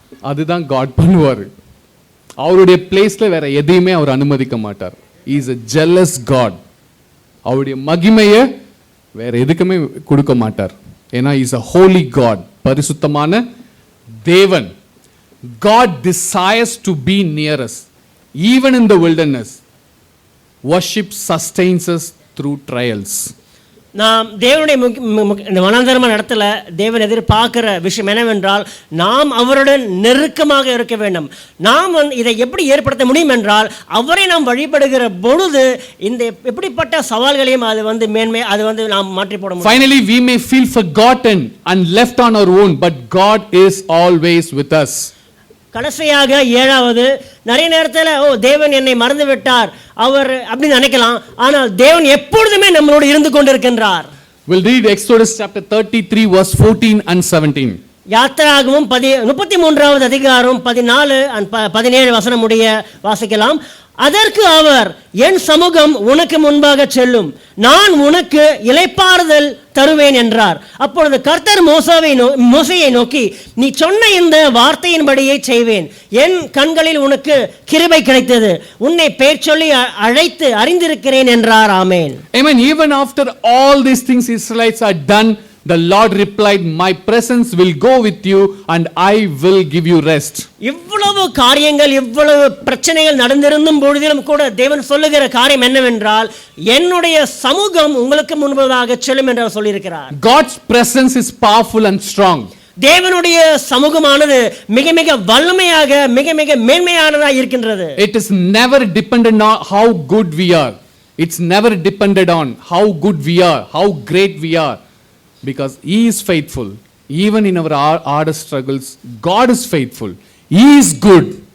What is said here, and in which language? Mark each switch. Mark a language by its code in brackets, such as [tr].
[ta] அதுதான் காட் பண்ணுவார். அவருடைய பிளேஸில் வேற எதையுமே அவர் அனுமதிக்க மாட்டார். [en] Is a jealous God. [ta] அவருடைய மகிமையை வேற எதுக்குமே கொடுக்க மாட்டார். ஏன்னா [en] is a holy God, [ta] பரிசுத்தமான தேவன். [en] God desires to be near us, even in the wilderness. Worship sustains us through trials. [ta] நாம் தேவனுடைய இந்த வனாந்தரமான இடத்துல தேவன் எதிர்பார்க்கிற விஷயம் என்னவென்றால், நாம் அவருடன் நெருக்கமாக இருக்க வேண்டும். நாம் இதை எப்படி ஏற்படுத்த முடியும் என்றால், அவரை நாம் வழிபடுகிற பொழுது இந்த எப்படிப்பட்ட சவால்களையும் அது நாம் மாற்றி போட முடியும். [en] Finally we may feel forgotten and left on our own, but God is always with us. [ta] கடைசியாக ஏழாவது, நிறைய நேரத்தில் தேவன் என்னை மறந்து விட்டார் அவர் அப்படின்னு நினைக்கலாம். ஆனால் தேவன் எப்பொழுதுமே நம்மளோடு இருந்து கொண்டிருக்கின்றார். [en] We'll read Exodus chapter 33 verse 14 and 17. [ta] யாத்திராகமம் 33வது அதிகாரம் 14 and 17 வசனம் முடிய வாசிக்கலாம். அதற்கு அவர், என் சமூகம் உனக்கு முன்பாக செல்லும், நான் உனக்கு இளைப்பாறுதல் தருவேன் என்றார். அப்பொழுது கர்த்தர் மோசேயை நோக்கி, நீ சொன்ன இந்த வார்த்தையின்படியே செய்வேன். என் கண்களில் உனக்கு கிருபை கிடைத்தது, உன்னை பெயர் சொல்லி அழைத்து அறிந்திருக்கிறேன் என்றார். ஆமென். [en] Amen. Even after all these things Israelites are done, the Lord replied, my presence will go with you and I will give you rest. [ta] இவ்வளவு காரியங்கள், இவ்வளவு பிரச்சனைகள் நடந்திருந்தும் பொழுதிலும் கூட தேவன் சொல்லுகிற காரியம் என்னவென்றால், என்னுடைய சமூகம் உங்களுக்கு முன்பதாக செல்லும் என்று சொல்லியிருக்கிறார். [en] God's presence is powerful and strong. [ta] தேவனுடைய சமூகமானது மிக மிக வல்லமையாக, மிக மிக மேன்மையானதாக இருக்கின்றது. [en] It is never dependent on how good we are. It's never dependent on how good we are, how great we are. Because He is faithful. Even in our hardest struggles, God is faithful. He is good.